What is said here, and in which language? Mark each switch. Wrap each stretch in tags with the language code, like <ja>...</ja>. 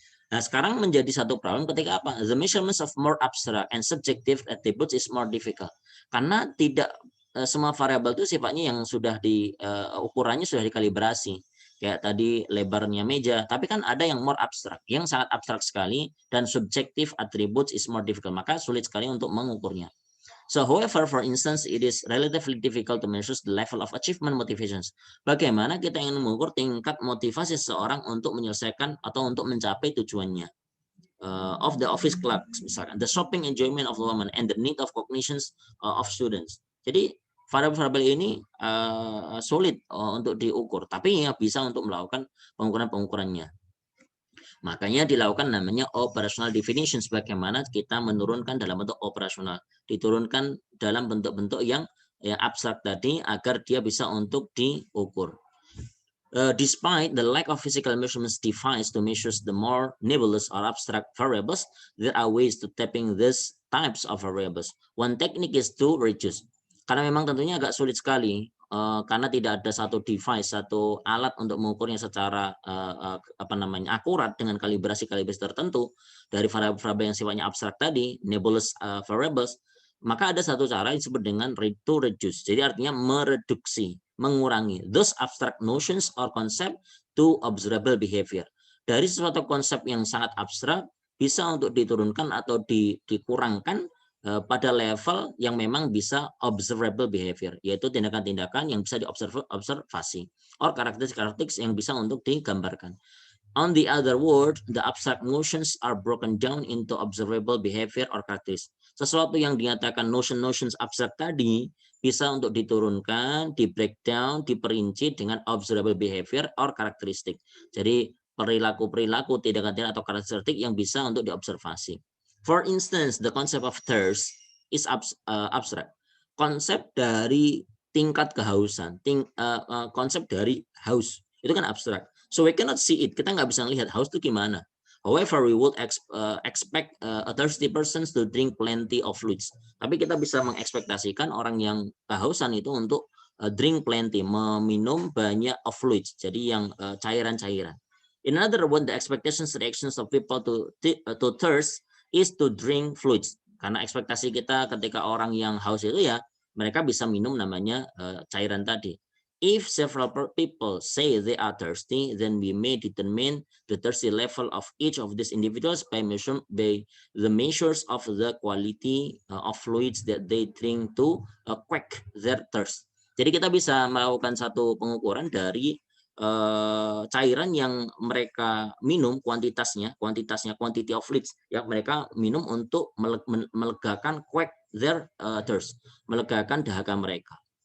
<id>Nah, sekarang menjadi satu problem ketika apa?</id> <en>The measurements of more abstract and subjective attributes is more difficult.</en> <id>Karena tidak semua variabel itu sifatnya yang sudah ukurannya sudah dikalibrasi. Kayak tadi lebarnya meja, tapi kan ada yang</id> <en>more abstract,</en> <id>yang sangat abstrak sekali, dan</id> <en>subjective attributes is more difficult.</en> <id>Maka sulit sekali untuk mengukurnya.</id> <en>So, however, for instance, it is relatively difficult to measure the level of achievement motivations.</en> <id>Bagaimana kita ingin mengukur tingkat motivasi seseorang untuk menyelesaikan atau untuk mencapai tujuannya.</id> <en>Of the office clerks,</en> <id>misalkan,</id> <en>the shopping enjoyment of the woman, and the need of cognitions of students.</en> <id>Jadi, variabel-variabel ini sulit untuk diukur, tapi ya bisa untuk melakukan pengukuran-pengukurannya. Makanya dilakukan namanya operational definitions, bagaimana kita menurunkan dalam bentuk operasional, diturunkan dalam bentuk-bentuk yang abstrak tadi agar dia bisa untuk diukur.</id> <en>Despite the lack of physical measurements device to measure the more nebulous or abstract variables, there are ways to tapping these types of variables. One technique is to reduce.</en> <id>Karena memang tentunya agak sulit sekali karena tidak ada satu device, satu alat untuk mengukurnya secara akurat dengan kalibrasi-kalibrasi tertentu dari variabel-variabel yang sifatnya abstrak tadi, nebulous variables, maka ada satu cara yang disebut dengan</id> <en>to reduce.</en> <id>Jadi artinya mereduksi. mengurangi</id> <en>those abstract notions or concept to observable behavior.</en> <id>Dari suatu konsep yang sangat abstrak bisa untuk diturunkan atau dikurangkan pada level yang memang bisa</id> <en>observable behavior,</en> <id>yaitu tindakan-tindakan yang bisa diobservasi or karakteristik yang bisa untuk digambarkan.</id> <en>On the other word, the abstract notions are broken down into observable behavior or characteristics.</en> <id>Sesuatu yang dinyatakan notions abstrak tadi bisa untuk diturunkan, di breakdown, diperinci dengan</id> <en>observable behavior or</en> <id>karakteristik. Jadi perilaku-perilaku, tindakan-tindakan atau karakteristik yang bisa untuk diobservasi.</id> <en>For instance, the concept of thirst is abstract.</en> <id>Konsep dari tingkat kehausan, konsep dari haus itu kan abstrak.</id> <en>So we cannot see it.</en> <id>Kita nggak bisa melihat haus itu gimana.</id> <en>However, we would expect a thirsty person to drink plenty of fluids.</en> <id>Tapi kita bisa mengekspektasikan orang yang kehausan itu untuk</id> <en>drink plenty,</en> <id>meminum banyak</id> <en>of fluids.</en> <id>Jadi yang cairan-cairan.</id> <en>In other words, the expectations reactions of people to thirst is to drink fluids.</en> <id>Karena ekspektasi kita ketika orang yang haus itu ya mereka bisa minum namanya cairan tadi.</id> <en>If several people say they are thirsty, then we may determine the thirsty level of each of these individuals by the measures of the quality of fluids that they drink to quench their thirst.</en> <id>Jadi kita bisa melakukan satu pengukuran dari cairan yang mereka minum, kuantitasnya,</id> <en>quantity of fluids</en> <id>yang mereka minum untuk melegakan</id> <en>quench their thirst,</en> <id>melegakan dahaga mereka.</id>